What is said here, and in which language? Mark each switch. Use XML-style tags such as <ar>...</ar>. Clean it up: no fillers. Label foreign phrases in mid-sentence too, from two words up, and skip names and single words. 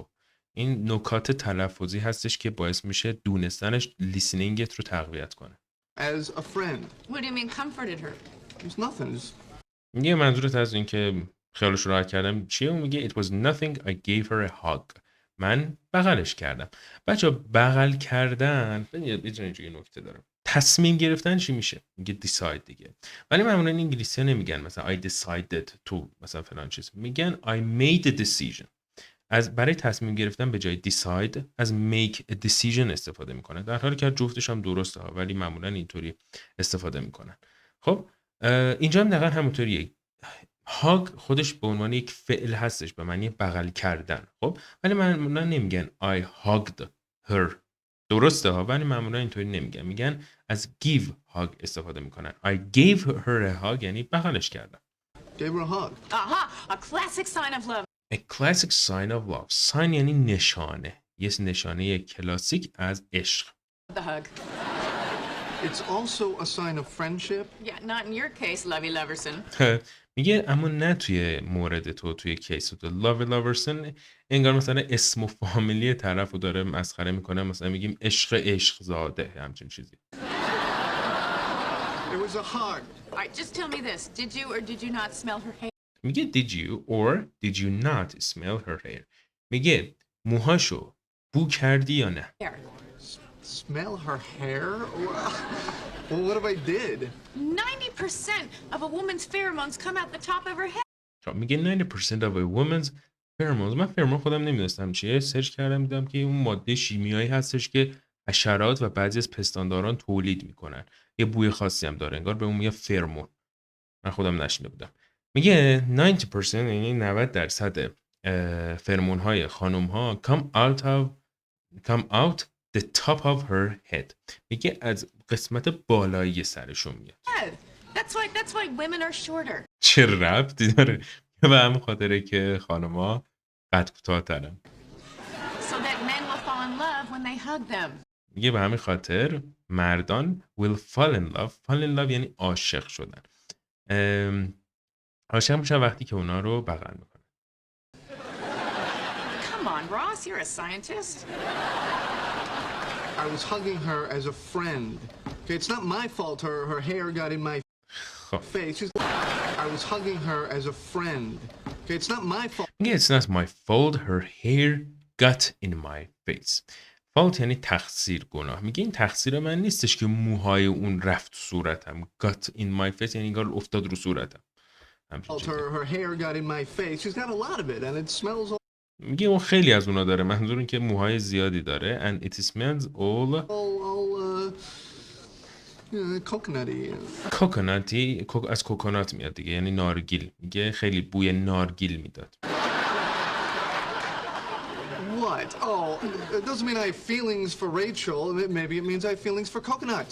<fa>این نکات تلفظی هستش که باعث میشه دونستنش لیسنینگت رو تقویت کنه.</fa> <en>As a friend. What do you mean comforted her? There's nothing.</en> <fa>میگه منظورت از این که خیالش رو راحت کردم چیه؟</fa> <en>میگه it was nothing I gave her a hug.</en> <fa>من بغلش کردم. بچه بغل کردن یه نکته دارم. تصمیم گرفتن چی میشه؟ میگه decide دیگه. ولی معمولا انگلیسی ها نمیگن مثلا</fa> <en>I decided</en> <fa>تو مثلا فلان چیز، میگن</fa> <en>I made a decision.</en> <fa>از برای تصمیم گرفتن به جای decide از</fa> <en>make a decision</en> <fa>استفاده میکنه، در حالی که جفتش هم درسته ها، ولی معمولا اینطوری استفاده میکنن. خب اینجا هم دقیقا همونطوریه. هاگ خودش به عنوان یک فعل هستش به معنی بغل کردن. خب ولی معمولا نمیگن</fa> <en>I hugged her،</en> <fa>درسته ها، ولی معمولا اینطوری نمیگن، میگن از</fa> <en>give hug</en> <fa>استفاده میکنن.</fa> <en>I gave her a hug</en> <fa>یعنی بغلش کردم.</fa> <en>Gave her a hug. Aha! A classic sign of love. A classic sign of love.</en> <fa>sign یعنی نشانه، یه نشانه کلاسیک از عشق.</fa> <en>The hug. It's also a sign of friendship. Yeah, not in your case, Lovey Loverson.</en> <fa>میگه اما نه توی مورد تو، توی کیس تو. لاوی لاورسن انگار مثلا اسم و فامیلی طرف رو داره مسخره میکنه، مثلا میگیم عشق زاده، همچین چیزی.</fa> <en>It was a hug. All right, just tell me this. Did you or did you not smell her hair? میگه did you or did you not smell her hair؟</en> <fa>میگه موهاشو بو کردی یا نه؟</fa> <en>Smell her hair? Well, what if I did? 90% of a woman's pheromones come out the top of her head. میگه 90% of a woman's pheromones.</en> <fa>من فرمون خودم نمیدونستم چیه، سرچ کردم دیدم که اون ماده شیمیایی هستش که حشرات و بعضی از پستانداران تولید میکنن، یه بوی خاصی هم داره، انگار به اون میگه فرمون. من خودم نشنیده بودم. میگه 90% یعنی 90% فرمون های خانم ها</fa> <en>come out the top of her head.</en> <fa>میگه از قسمت بالایی سرشون میاد.</fa> <en>That's why women are shorter.</en> <fa>چه ربطی داره؟ به همین خاطره که خانم‌ها قد کوتاه‌ترن.</fa> <en>So that men will fall in love when they hug them.</en> <fa>میگه به همین خاطر مردان</fa> <en>will fall in love</en> <fa>یعنی عاشق شدن. عاشق میشن وقتی که اونا رو بغل میکنن.</fa> <en>Come on, Ross, you're a scientist. I was hugging her as a friend. Okay, it's not my fault her hair got in my face. I was hugging her as a friend. Okay, it's not my fault. میگه it's not my fault her hair got in my face.</en> <fa>fault یعنی تقصیر، گناه. میگه این تقصیر من نیستش که موهای اون رفت تو صورتم.</fa> <en>got in my face</en> <fa>یعنی انگار افتاد رو صورتم.</fa> <en>Her hair got in my face. She's got a lot of it and it smells all</en> <fa>میگه اون خیلی از اونا داره. منظور این که موهای زیادی داره.</fa> <en>And it smells all coconutty.</en> <fa>از کوکونات میاد دیگه، یعنی نارگیل. میگه خیلی بوی نارگیل میداد.</fa> <en>What? Oh, it doesn't mean I have feelings for Rachel. Maybe it means I have feelings for coconut.</en>